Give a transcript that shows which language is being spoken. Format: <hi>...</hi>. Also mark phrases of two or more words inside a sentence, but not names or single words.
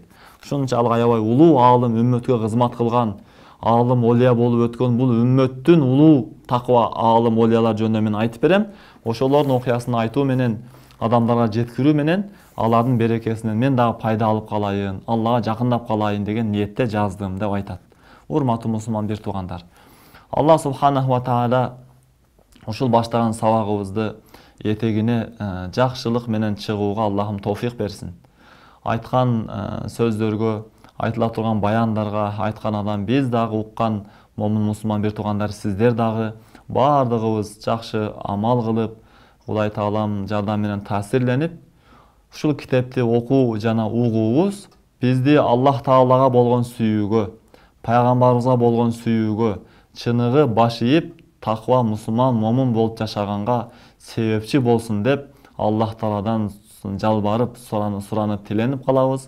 <ky>Ушунчалык аябай улуу алым, үммөткө кызмат кылган, алым олия болуп өткөн бул үммөттүн улуу таква алым олиялар жөнүндө мен айтып берем. Ошолордун окуясын айтуу менен, адамдарга жеткирүү менен алардын берекесинен мен дагы пайда алып калайын, Аллага жакындап калайын деген ниетте жаздым деп айтат. Урматтуу мусулман бир туугандар, Аллах</ky> <ar>سبحانه وتعالى</ar> <ky>ушул баштаган сабагыбызды этегине жакшылык менен чыгууга Аллахым товфик берсин. Айткан сөздөргө, айтыла турган баяндарга айткан адам биз дагы уккан момун мусулман бир туугандар, сиздер дагы баардыгыбыз жакшы амал кылып, Кудай Таалам жардам менен таасирленип, ушул китепти окуу жана угуубуз бизди Аллах Таалага болгон сүйүүгө, пайгамбарыбызга болгон сүйүүгө, чыныгы баш ийип, таква мусулман момун болуп жашаганга себепчи болсун деп Аллах Тааладан жалбарып, суранып тиленип калабыз.</ky>